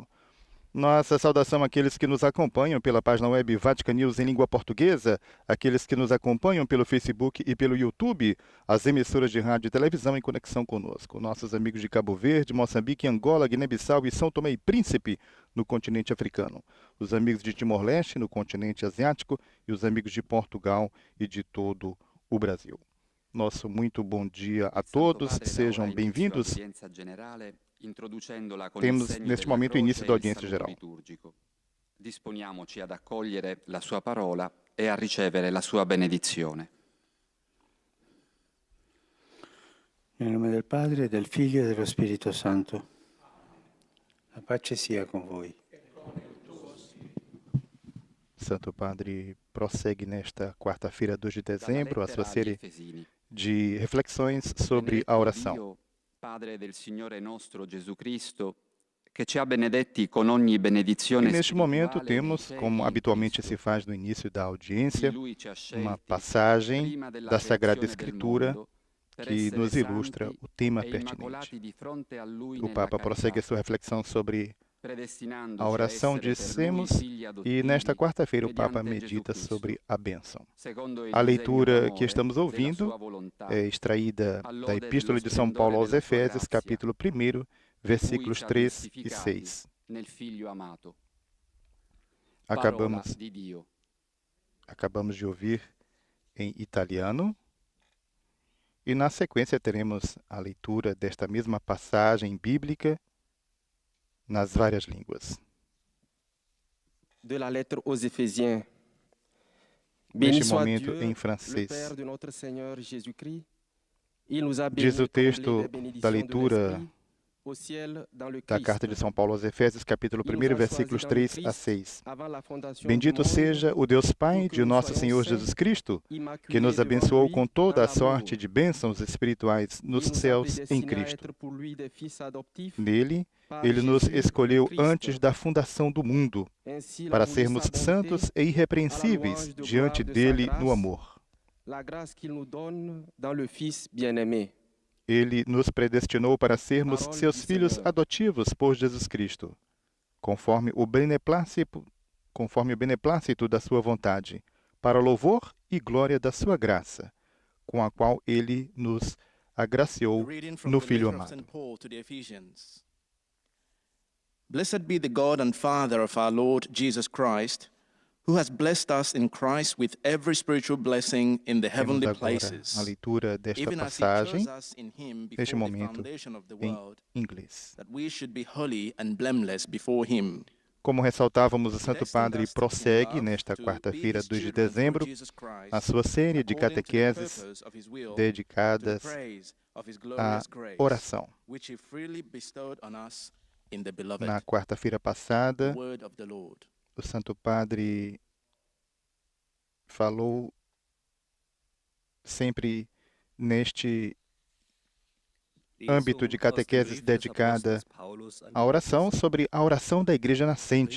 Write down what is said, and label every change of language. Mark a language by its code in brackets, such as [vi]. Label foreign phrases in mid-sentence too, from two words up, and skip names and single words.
[pt] Nossa saudação àqueles que nos acompanham pela página web Vatican News em língua portuguesa, aqueles que nos acompanham pelo Facebook e pelo YouTube, as emissoras de rádio e televisão em conexão conosco, nossos amigos de Cabo Verde, Moçambique, Angola, Guiné-Bissau e São Tomé e Príncipe, no continente africano, os amigos de Timor-Leste, no continente asiático, e os amigos de Portugal e de todo o Brasil. Nosso muito bom dia a todos, sejam bem-vindos. Temos neste momento o início da audiência geral. [it] Disponiamoci ad accogliere la sua parola e a ricevere la sua benedizione. Nel nome del Padre, del Figlio e dello Spirito Santo. La pace sia con voi. [pt] Santo Padre prossegue nesta quarta-feira, 2 de dezembro, a sua série de reflexões sobre a oração. [it] Padre del Signore nostro Gesù Cristo, che ci ha benedetti con ogni benedizione [pt] E neste momento [it] spirituale [pt] temos, [it] nei [pt] como [it] cieli in [pt] habitualmente [it] Cristo. [pt] se faz no início da audiência, [it] Lui ci ha [pt] uma [it] scelti [pt] passagem [it] prima della [pt] da Sagrada [it] creazione del [pt] Escritura [it] mondo per [pt] que [it] essere [pt] nos ilustra [it] santi [pt] o tema [it] e [pt] pertinente. [it] immacolati di fronte a Lui [pt] O [it] nella [pt] Papa prossegue [it] carità, [pt] a sua reflexão sobre [it] predestinandoci a [pt] a oração, [it] essere per Lui [pt] dissemos, [it] figli [pt] e [it] adottivi [pt] nesta quarta-feira o Papa [it] mediante Gesù [pt] medita [it] Cristo, [pt] sobre a bênção. [it] secondo il [pt] A [it] disegno [pt] leitura que [it] d'amore [pt] estamos [it] della [pt] ouvindo [it] sua volontà, [pt] é extraída da [it] all'ode [pt] Epístola [it] dello [pt] de São Paulo [it] splendore [pt] aos [it] della sua [pt] Efésios, [it] grazia, [pt] capítulo 1, [it] di cui [pt] versículos [it] ci ha [pt] 3 e [it] giustificati [pt] 6. [it] nel Figlio amato. [pt] Acabamos, [it] Parola di Dio. [pt] acabamos de ouvir em italiano. E na sequência teremos a leitura desta mesma passagem bíblica nas várias línguas. [fr] De la lettre aux Éphésiens. [pt] Neste [fr] Béni soit [pt] momento [fr] Dieu, [pt] em [fr] le [pt] francês. [fr] Père de notre Seigneur Jésus-Christ. Il nous a [pt] Diz [fr] bénis [pt] o [fr] comme les [pt] texto da [fr] bénédictions de [pt] leitura [fr] l'Esprit au ciel dans le [pt] da [fr] Christ. [pt] carta de São Paulo aos Efésios, capítulo [fr] Il [pt] 1, [fr] nous a [pt] versículos [fr] choisis dans le [pt] 3 a [fr] Christ [pt] 6. [fr] avant la fondation du [pt] Bendito [fr] monde, [pt] seja o Deus Pai [fr] pour que [pt] de [fr] nous [pt] nosso [fr] soyons [pt] Senhor [fr] saints, [pt] Jesus Cristo, que [fr] immaculés [pt] nos [fr] devant [pt] abençoou [fr] lui [pt] com [fr] dans [pt] toda a [fr] l'amour. [pt] sorte de bênçãos espirituais nos [fr] Il nous a [pt] céus em [fr] prédestinés à [pt] Cristo. [fr] être pour lui des fils adoptifs [pt] Nele, [fr] par [pt] Ele nos [fr] Jésus le [pt] escolheu [fr] Christ. [pt] antes da fundação do mundo, [fr] Ainsi, la [pt] para [fr] pour [pt] sermos [fr] sa bonté, [pt] santos e irrepreensíveis diante dele no amor. [fr] la grâce qu'il nous donne dans le Fils bien-aimé. [pt] Ele nos predestinou para sermos [fr] Parole [pt] seus [fr] do [pt] filhos [fr] Senhor. [pt] adotivos por Jesus Cristo, conforme o beneplácito da sua vontade, para louvor e glória da sua graça, com a qual ele nos agraciou [en] Reading from [pt] no [en] the [pt] Filho [en] letter of [pt] amado. [en] St. Paul to the Ephesians. Blessed be the God and Father of our Lord Jesus Christ, who has blessed us in Christ with every spiritual blessing in the [pt] Temos [en] heavenly [pt] agora [en] places, [pt] a leitura desta [en] even as he [pt] passagem [en] chose us in him [pt] neste [en] before the [pt] momento [en] foundation of the [pt] em [en] world, [pt] inglês. [en] that we should be holy and blameless before him. [pt] Como ressaltávamos, o Santo Padre prossegue nesta quarta-feira, 2 de dezembro, a sua série de catequeses dedicadas à oração. Na quarta-feira passada, o Santo Padre falou sempre neste âmbito de catequeses dedicada à oração sobre a oração da Igreja Nascente.